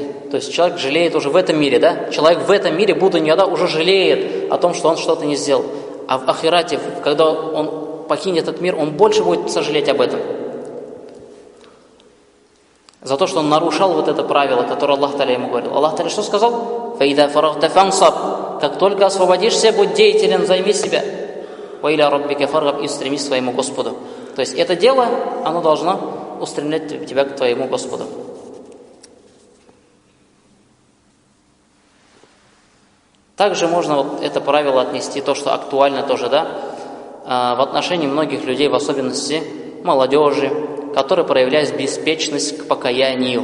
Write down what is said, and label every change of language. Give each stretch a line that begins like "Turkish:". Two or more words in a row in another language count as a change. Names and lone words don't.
Russian: То есть человек жалеет уже в этом мире, да? Человек в этом мире, будучи никогда, уже жалеет о том, что он что-то не сделал. А в ахирате, когда он покинет этот мир, он больше будет сожалеть об этом. За то, что он нарушал вот это правило, которое Аллах Та'аля ему говорил. Аллах Та'аля что сказал?
Arabic: «فإذا فرغت فانصب».
Russian: Как только освободишься, будь деятелен, займи себя.
Arabic: «وإلى ربك فارغب»
Russian: и стремись к своему Господу. То есть это дело, оно должно устремлять тебя к твоему Господу. Также можно вот это правило отнести, то, что актуально тоже, да, в отношении многих людей, в особенности молодежи, которые проявляют беспечность к покаянию.